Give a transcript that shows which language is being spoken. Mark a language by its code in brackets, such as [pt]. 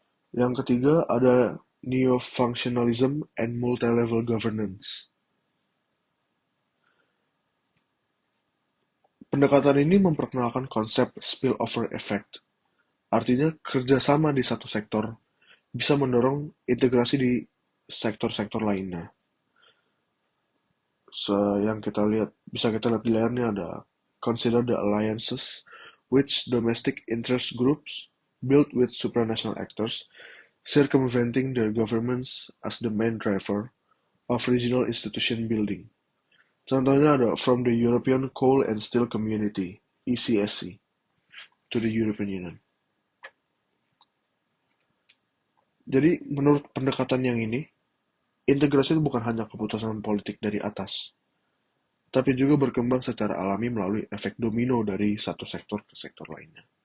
[id] Yang ketiga ada neo-functionalism and multi-level governance. Pendekatan ini memperkenalkan konsep spillover effect, artinya kerjasama di satu sektor bisa mendorong integrasi di sektor-sektor lainnya. Yang bisa kita lihat di layarnya ada [en] consider the alliances which domestic interest groups build with supranational actors, circumventing their governments as the main driver of regional institution building. [id] Contohnya ada [en] from the European Coal and Steel Community (ECSC) to the European Union. [id] Jadi menurut pendekatan yang ini, integrasi itu bukan hanya keputusan politik dari atas, tapi juga berkembang secara alami melalui efek domino dari satu sektor ke sektor lainnya.